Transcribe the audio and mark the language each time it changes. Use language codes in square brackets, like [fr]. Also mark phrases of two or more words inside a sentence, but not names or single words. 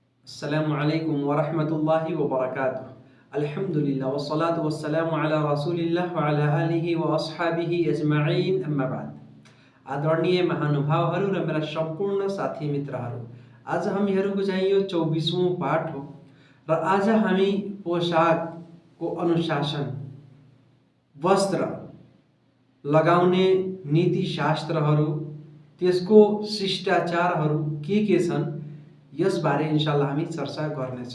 [ar] السلام عليكم ورحمة الله وبركاته الحمد لله والصلاة والسلام على رسول الله وعلى آله وأصحابه أجمعين أما بعد. [ne] आदरणीय महानुभावहरू र मेरा सम्पूर्ण साथी मित्रहरू, आज हामीहरूको चाहिँ यो 24औं पाठ हो र आज हामी पोशाकको अनुशासन, वस्त्र लगाउने नीति शास्त्रहरू, त्यसको शिष्टाचारहरू के छन् यसबारे [ar] إن شاء الله [ne] हामी चर्चा गर्नेछौँ।